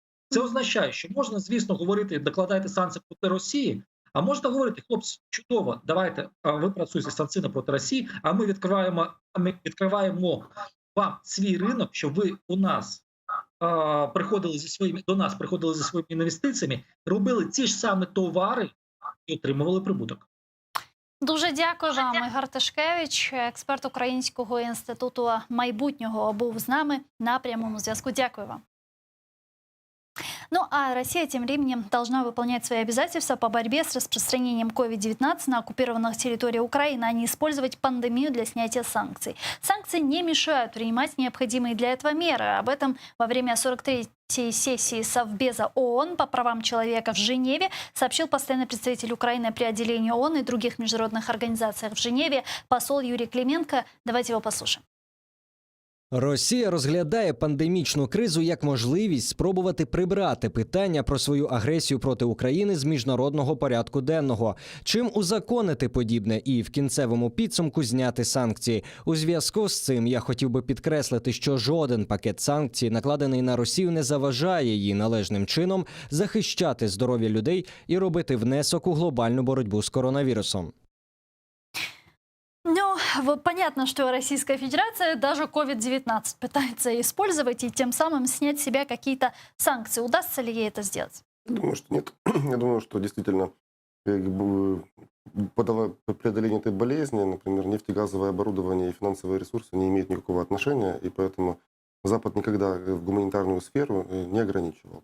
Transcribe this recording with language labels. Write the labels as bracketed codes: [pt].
[uk] Це означає, що можна, звісно, говорити, докладайте санкції проти Росії, а можна говорити, хлопці, чудово, давайте ви працюєте санкційно проти Росії, а ми відкриваємо вам свій ринок, щоб ви до нас приходили зі своїми інвестиціями, робили ті ж самі товари і отримували прибуток. Дуже дякую вам, Ігор Тишкевич, експерт Українського інституту майбутнього, був з нами на прямому зв'язку. Дякую вам. [ru] Ну а Россия тем временем должна выполнять свои обязательства по борьбе с распространением COVID-19 на оккупированных территориях Украины, а не использовать пандемию для снятия санкций. Санкции не мешают принимать необходимые для этого меры. Об этом во время 43-й сессии Совбеза ООН по правам человека в Женеве сообщил постоянный представитель Украины при отделении ООН и других международных организациях в Женеве посол Юрий Клименко. Давайте его послушаем. [uk] Росія розглядає пандемічну кризу як можливість спробувати прибрати питання про свою агресію проти України з міжнародного порядку денного. Чим узаконити подібне і в кінцевому підсумку зняти санкції? У зв'язку з цим я хотів би підкреслити, що жоден пакет санкцій, накладений на Росію, не заважає їй належним чином захищати здоров'я людей і робити внесок у глобальну боротьбу з коронавірусом. [ru] Ну, понятно, что Российская Федерация даже COVID-19 пытается использовать и тем самым снять с себя какие-то санкции. Удастся ли ей это сделать? Думаю, что нет. Я думаю, что действительно преодоление этой болезни, например, нефтегазовое оборудование и финансовые ресурсы не имеют никакого отношения, и поэтому Запад никогда в гуманитарную сферу не ограничивал.